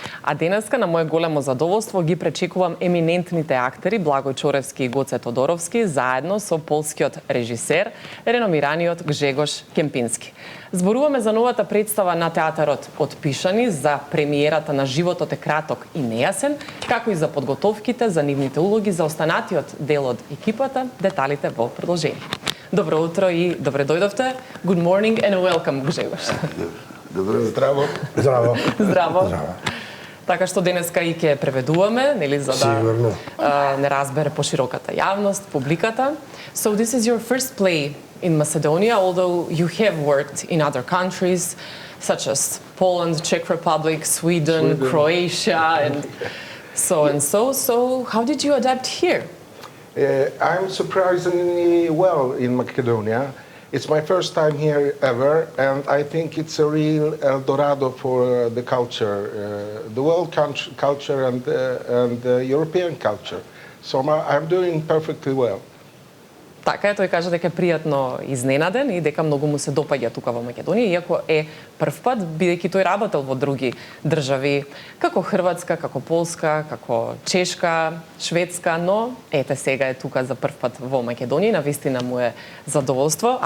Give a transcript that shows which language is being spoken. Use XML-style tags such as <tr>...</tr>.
<mk>А денеска на моje големо задоволство ги пречекувам еминентните актери Благој Чоревски и Гоце Тодоровски заедно со полскиот режисер, реномираниот Гжегош Кемпински. Зборуваме за новата представа на театарот Отпишани, за премиерата на Животот е краток и нејасен, како и за подготовките за нивните улоги за останатиот дел од екипата, деталите во продолжение. Добро утро и добре дојдовте.</mk> <en>Good morning and welcome, Гжегош.</en> <mk>Добро, здраво. Здраво. Здраво. Така што денеска и ќе преведуваме, нели, за да не разбере пошироката јавност, публиката.</mk> <en>So this is your first play in Macedonia, although you have worked in other countries such as Poland, Czech Republic, Sweden, Croatia, and so. So how did you adapt here? I'm surprisingly well in Macedonia. It's my first time here ever, and I think it's a real El Dorado for the culture, the world culture and the European culture. So I'm doing perfectly well.</en> <mk>Така е, тој кажа дека е пријатно изненаден и дека многу му се допаѓа тука во Македонија, иако е прв пат, бидејќи тој работел во други држави, како Хрватска, како Полска, како Чешка, Шведска, но ете сега е тука за прв пат во Македонија и навистина му е задоволство.</mk>